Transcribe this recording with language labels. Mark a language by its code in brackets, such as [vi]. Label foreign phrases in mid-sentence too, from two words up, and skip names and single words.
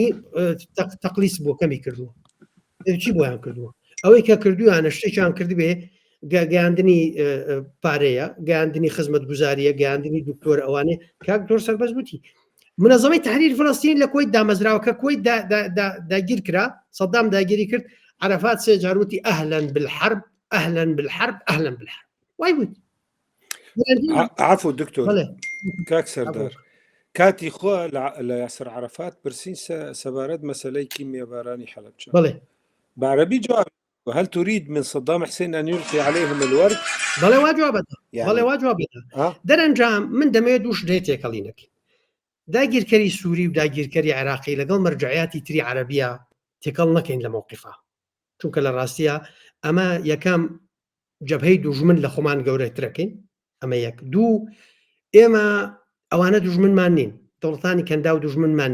[ckb] تەقلیس بۆ کەمی کردووە چی بۆیان کردووە ئەوەی کە کردویانە شتێکیان کردبێ گەیاندنی پارەیە گەیاندنی خزمەت گوزاریە گەیاندنی دکتۆر ئەوانێ کاک دۆر سەربەز گوتی منەظەمەی تحریر فلەستین لە کۆی دامەزراوەکە کۆی داگیر کرا سەدام داگیری کرد عەرەفات سێ جاروتی [ar] ئەهلەن بالحرب [ckb] وای وت عفو دکتۆر کاک سەردار کاتی خۆ لە یاسر عەرەفات پرسین سەبارەت مەسەلەی کیمیابارانی حەلەبجە بڵێ [ar] بعربي جواب وهل تريد من صدام حسين أن يلقي عليهم الورد؟ [ckb] بەڵێ وا جوابەتە بەڵێ وا جوابێتە دەرەنجام من دەمەوێت دووش دێت تێکەڵینەکە داگیرکەری سووری و داگیرکەری عێراقی لەگەڵ مەرجعیاتی تری عەرەبیە تێکەڵ نەکەین لە مووقیفا چونکە لە ڕاستیە ئەمە یەکەم جەبهەی دوژمن لە خۆمان گەورەترەکەین ئەمە یەک دوو ئێمە ئەوانە دوژمنمان نین دەوڵەتانی کەندا و دوژمنمان